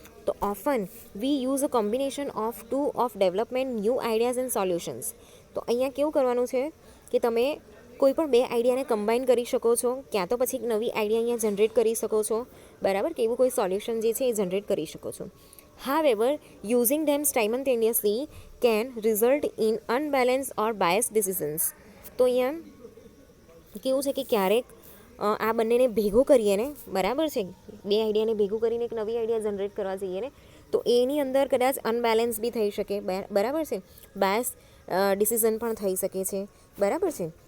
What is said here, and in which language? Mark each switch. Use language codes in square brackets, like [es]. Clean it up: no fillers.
[en] તો often we use a combination of two of development new ideas and solutions. [gu] તો અહીંયા કેવું કરવાનું છે કે તમે કોઈ પણ બે આઈડિયાને કમ્બાઈન કરી શકો છો, ક્યાં તો પછી એક નવી આઈડિયા અહીંયા જનરેટ કરી શકો છો, બરાબર, કે એવું કોઈ સોલ્યુશન જે છે એ જનરેટ કરી શકો છો. [en] However, using them simultaneously can result in unbalanced or biased decisions. [gu] તો અહીંયા કેવું છે કે ક્યારેક આ બંનેને ભેગું કરીએ ને, બરાબર છે, બે આઈડિયાને ભેગું કરીને એક નવી આઈડિયા જનરેટ કરવા જઈએ ને, તો એની અંદર કદાચ અનબેલેન્સ બી થઈ શકે, બરાબર છે, બાયસ ડિસિઝન પણ થઈ શકે છે, બરાબર છે.